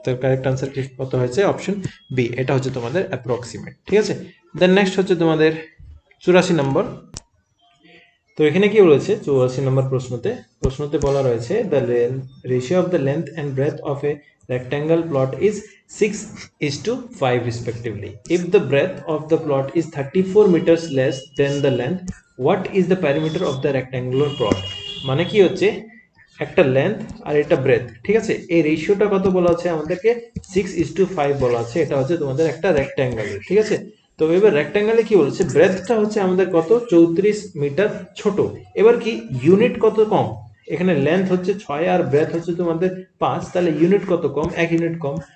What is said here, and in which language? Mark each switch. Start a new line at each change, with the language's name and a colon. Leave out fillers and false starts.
Bangla: তার correct answer কত হয়েছে, অপশন বি, এটা হচ্ছে তোমাদের অ্যাপ্রক্সিমেট, ঠিক আছে। দেন নেক্সট হচ্ছে তোমাদের 84 নম্বর। তো এখানে কি বলেছে 84 নম্বর প্রশ্নতে বলা রয়েছে
English: The ratio of the length and breadth of a rectangle plot is 6:5 respectively. If the breadth of the plot is 34 meters less than the length, what is the perimeter of the rectangular plot?
Bangla: মানে কি হচ্ছে, একটা length আর এটা breadth, ঠিক আছে, এই রেশিওটা কত বলা আছে আমাদেরকে 6:5 বলা আছে, এটা হচ্ছে তোমাদের একটা রেক্ট্যাঙ্গেলের, ঠিক আছে। তো এবার রেক্ট্যাঙ্গেলে কি বলেছে, ব্রেথটা হচ্ছে আমাদের কত 34 মিটার ছোট। এবার কি ইউনিট কত কম, এখানে লেন্থ হচ্ছে 6 আর ব্রেথ হচ্ছে তোমাদের 5, তাহলে ইউনিট কত কম, 1 ইউনিট কম।